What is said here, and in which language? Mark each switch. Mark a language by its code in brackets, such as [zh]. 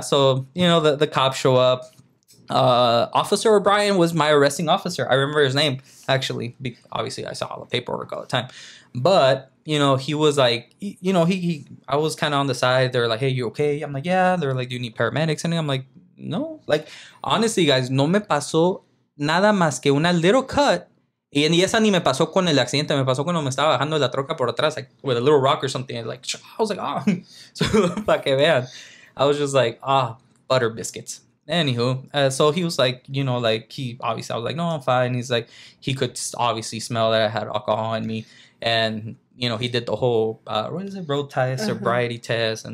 [en] So, the cops show up. Officer O'Brien was my arresting officer. I remember his name, actually. Obviously, I saw all the paperwork all the time. But, he was like, I was kind of on the side. They're like, hey, you okay? I'm like, yeah. They're like, do you need paramedics? And I'm like, no. Like, honestly, guys, [es] no me pasó nada más que una [en] little cut. [es] Y esa ni me pasó con el accidente. Me pasó cuando me estaba bajando de la troca por atrás, [en] like, with a little rock or something. And like, I was like, oh. So, [es] pa que vean. [en] I was just like, butter biscuits. Anywho, so he was like, he obviously, I was like, no, I'm fine. He's like, he could obviously smell that I had alcohol in me. And, he did the whole, what is it, road test, sobriety test.